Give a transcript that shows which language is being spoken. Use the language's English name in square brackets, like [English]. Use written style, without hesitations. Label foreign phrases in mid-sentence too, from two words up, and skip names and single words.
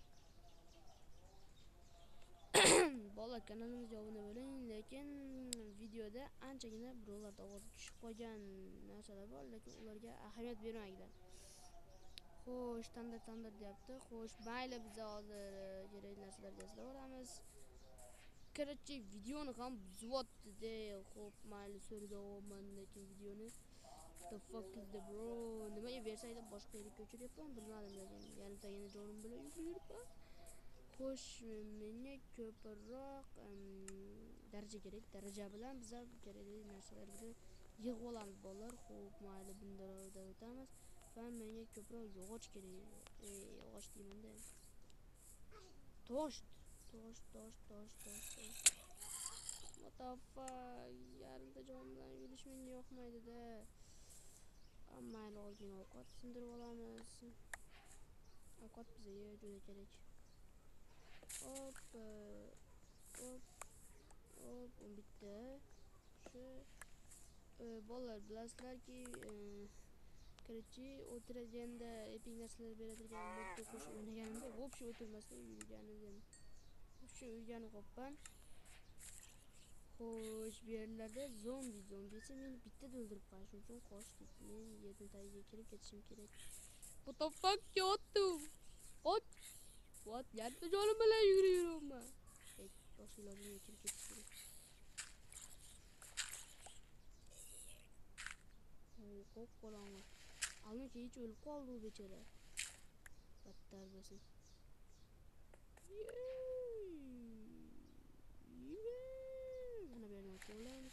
[Uzbek] Bola, kanalimizga obuna bo'ling, lekin videoda anchagina birovlar ovozi tushib qolgan narsalar bor, lekin ularga ahamiyat bermanglar. Xo'sh, standart deyapti. Xo'sh, mayli, biz hozir kerak narsalarga yasab olamiz. Короче, videoni ham buzyapti-da. Xo'p, mayli, so'rayapman, lekin videoni [English] the fuck is the bro? [Uzbek] Nimaga versayda boshqa yerga ko'chiryapman, bilmadim, lekin yarimtagina jonim bilan yuribman. Xo'sh, menga ko'proq daraja kerak. Daraja bilan biz kerakli narsalarni yig'ib olamiz bolalar. Xo'p, mayli, bundan o'tamiz. Va menga ko'proq yog'och kerak. Yog'och deyman-da. Tosh. [English] What the fuck? [Uzbek] Yarimta jon bilan yurish menga yoqmaydi-da. Mayli, ozgina ovqat sindirib olamiz. Ovqat bizga juda kerak. Hop, bitta. Shu bolalar, bilasizlarki, короче, o'tirganda epik narsalar beradigan modda qo'shib o'ynaganimda, вообще o'tirmasdan yurganim. Shu o'rganib qolibman. Xo'sh, bu yerlarda zombi esa meni bittada o'ldirib qo'yishi uchun qochdik. Men yerning tagiga kirib ketishim kerak. [English] What the fuck, yotdu? What? [Uzbek] Yarimta jonim bilan yuraman. Boshqa ilojim yo'q, kirib ketish kerak. Qo'rqoqolamiz. Alniki hech o'lib qoldi u bechora. Battar bo'lsin. Mana bu yerdan qo'llaymiz.